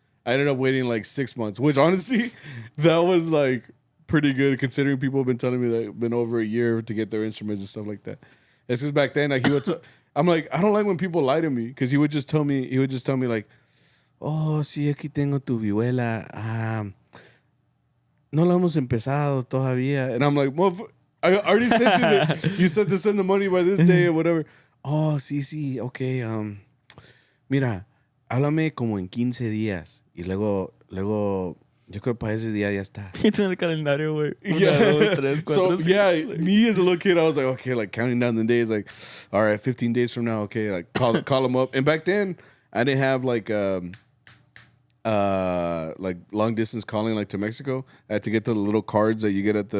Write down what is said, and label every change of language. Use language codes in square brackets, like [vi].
[en] I ended up waiting like 6 months, which honestly, that was like pretty good considering people have been telling me that it's been over a year to get their instruments and stuff like that. It's because back then, like, he would, I'm like, I don't like when people lie to me because he would just tell me like, [es] oh, sí, aquí tengo tu vihuela. No la hemos empezado todavía. [en] And I'm like, I already sent you said to send the money by this day or whatever. Oh, sí, okay. [es] Mira, háblame como en 15 días. Y luego, yo creo para ese día ya está. [en] It's in [es] el calendario, güey. [en] Yeah. 1, 2, 3, 4, So, 5. yeah, me as a little kid, I was like, okay, like counting down the days, like, all right, 15 days from now, okay, like call them up. And back then, I didn't have like long distance calling like to Mexico. I had to get the little cards that you get at the